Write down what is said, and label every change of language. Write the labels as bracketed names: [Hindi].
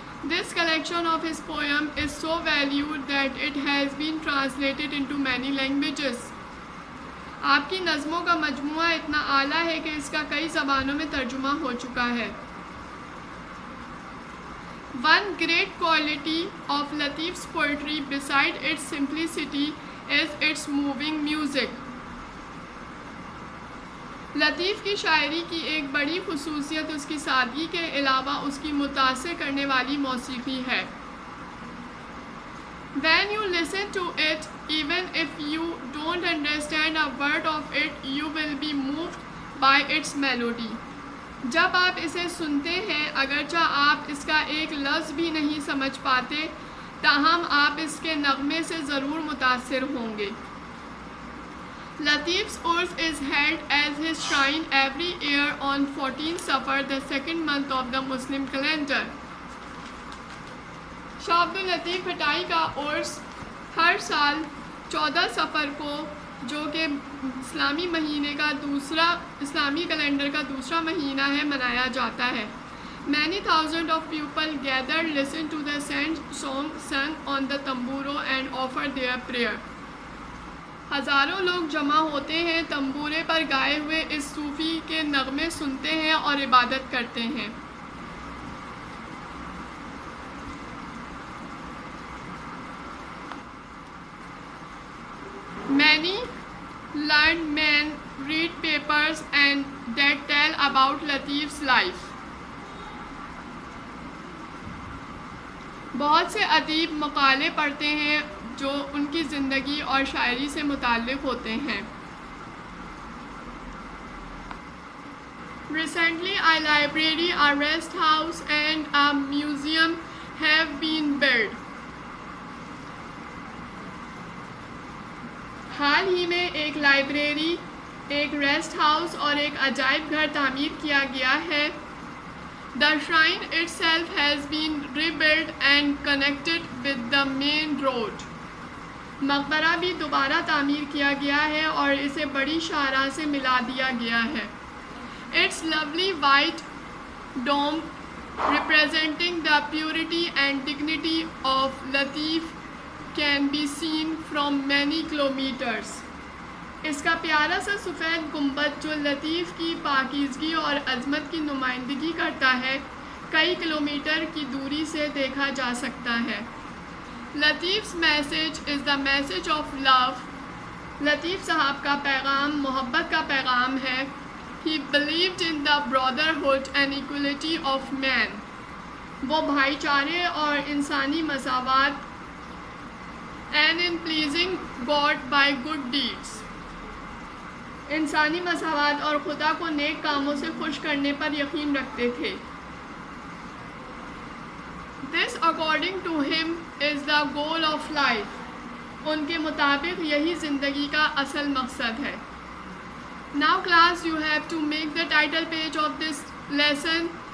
[English] This collection of his poem is so valued that it has been translated into many languages. [Urdu] آپ کی نظموں کا مجموعہ اتنا اعلیٰ ہے کہ اس کا کئی زبانوں میں ترجمہ ہو چکا ہے. [English] One great quality of Lateef's poetry beside its simplicity is its moving music. [Urdu] لطیف کی شاعری کی ایک بڑی خصوصیت اس کی سادگی کے علاوہ اس کی متاثر کرنے والی موسیقی ہے. [English] When you listen to it, even if you don't understand a word of it, you will be moved by its melody. [Urdu] جب آپ اسے سنتے ہیں اگرچہ آپ اس کا ایک لفظ بھی نہیں سمجھ پاتے تاہم آپ اس کے نغمے سے ضرور متاثر ہوں گے. [English] Lateef's Urs is held as his shrine every year on 14 Safar, the second month of the Muslim calendar. [Urdu] شاہ عبداللطیف بھٹائی کا عرس ہر سال 14 صفر کو جو کہ اسلامی مہینے کا اسلامی کیلنڈر کا دوسرا مہینہ ہے منایا جاتا ہے. [English] Many thousands of people gather, listen to the song sung on the tamburo and offer their prayer. [Urdu] ہزاروں لوگ جمع ہوتے ہیں تمبورے پر گائے ہوئے اس صوفی کے نغمے سنتے ہیں اور عبادت کرتے ہیں. [English] Many learned men read papers and that tell about Lateef's life. [Urdu] بہت سے ادیب مقالے پڑھتے ہیں جو ان کی زندگی اور شاعری سے متعلق ہوتے ہیں. [English] Recently, a library, a rest house, and a museum have been built. [Urdu] حال ہی میں ایک لائبریری، ایک ریسٹ ہاؤس اور ایک عجائب گھر تعمیر کیا گیا ہے. [English] The shrine itself has been rebuilt and connected with the main road. [Urdu] مقبرہ بھی دوبارہ تعمیر کیا گیا ہے اور اسے بڑی شاہراہ سے ملا دیا گیا ہے. [English] Its lovely white dome representing the purity and dignity of Lateef can be seen from many kilometers. [Urdu] اس کا پیارا سا سفید گنبد جو لطیف کی پاکیزگی اور عظمت کی نمائندگی کرتا ہے کئی کلومیٹر کی دوری سے دیکھا جا سکتا ہے. [English] Lateef's message is the message of love. [Urdu] لطیف صاحب کا پیغام محبت کا پیغام ہے. [English] He believed in the brotherhood and equality of man. [Urdu] وہ بھائی چارے اور انسانی مساوات [English] and in pleasing God by good deeds. [Urdu] انسانی مساوات اور خدا کو نیک کاموں سے خوش کرنے پر یقین رکھتے تھے. [English] This according to him is the goal of life. [Urdu] ان کے مطابق یہی زندگی کا اصل مقصد ہے. [English] Now class, you have to make the title page of this lesson